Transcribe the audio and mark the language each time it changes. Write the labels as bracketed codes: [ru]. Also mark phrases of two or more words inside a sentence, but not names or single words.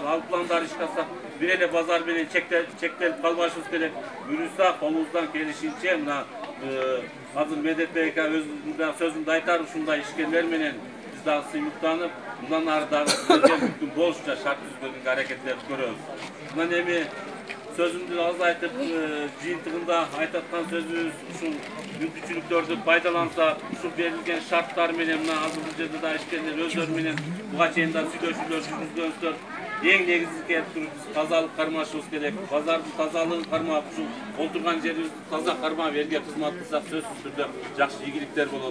[ky] Ал пландар ишке ашсак, бир эле базар менен чектелип калбашыбыз керек. Буюрса, колубуздан келишинче мына азыр Медетбек ака өзүнүн сөзүндө айтар ушундай ишкерлер менен биз дагы сыймыктанып, мындан ары дагы сиздерге мүмкүн болушунча шарт түзгөнгө аракеттерди көрөбүз. Мына эми сөзүмдү аз айтып жыйынтыгында айтаткан сөзүбүз ушул müмкүнчүлүктөрдү пайдаланса, ушул берилген шарттар менен мына азыр бул жерде да ишкерлер өздөрү менен буга чейин да сүйлөшүүлөр жүргүзгөнсүздөр. Эң негизги келип туруп биз тазалык кармашыбыз керек. Базардын тазалыгын кармап, ушул олтурган жерибизди таза кармап элге кызмат кылсак сөзсүз түрдө жакшы ийгиликтер болот.